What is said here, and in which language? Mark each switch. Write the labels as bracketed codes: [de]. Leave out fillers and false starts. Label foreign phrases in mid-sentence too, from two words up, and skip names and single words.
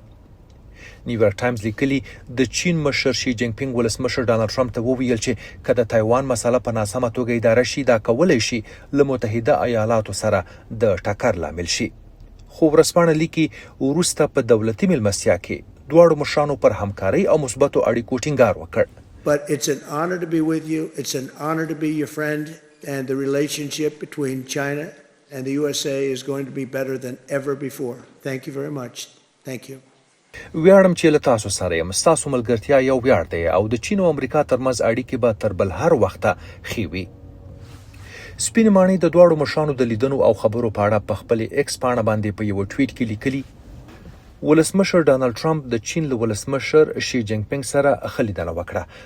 [ps] نیویارک ټایمز لیکلي د چین مشر شي جینګ پینګ ولسمشر ډانلډ ټرمپ ته وویل چې که د تایوان مسله په ناسمه توګه اداره شي دا کولای شي له متحده ایالاتو سره د ټکر لامل شي. خو ورځپاڼه لیکي وروسته په دولتي مېلمستیا کې دواړو مشرانو پر همکارۍ او مثبتو اړیکو ټینګار وکړ. [en] But it's an honor to be with you. It's an honor to be your friend, and the relationship between China and the USA is going to be better than ever before. Thank you very much. Thank you. [ps] ویاړم چې له تاسو سره یم. ستاسو ملګرتیا یو ویاړ دی او د چین او امریکا ترمنځ اړیکې به تر بل هر وخته ښې وي. سپین ماڼۍ د دواړو مشرانو د لیدنو او خبرو په اړه په خپلې ایکس پاڼه باندې په یو ټویټ کې لیکلي ولسمشر ډانلډ ټرمپ د چین له ولسمشر شي جینګ پینګ سره ښه لیدنه وکړه.